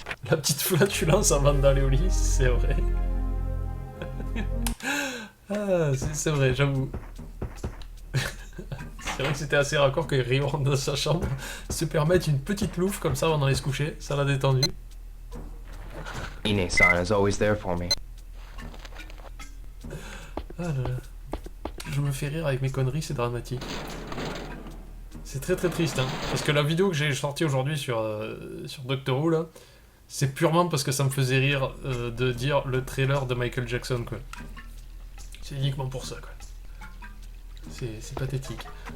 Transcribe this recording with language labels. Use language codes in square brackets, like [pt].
[fr] La petite flatulence avant d'aller au lit, c'est vrai. Ah, c'est vrai, j'avoue. C'est vrai que c'était assez raccord que Ryo rentre dans sa chambre, se permette une petite louffe comme ça avant d'aller se coucher, ça l'a détendu. [en] Ine-san is always there for me. [fr] Ah là là. Je me fais rire avec mes conneries, c'est dramatique. C'est très très triste, hein. Parce que la vidéo que j'ai sortie aujourd'hui sur Doctor Who, là, c'est purement parce que ça me faisait rire de dire le trailer de Michael Jackson, quoi. C'est uniquement pour ça, quoi. C'est pathétique.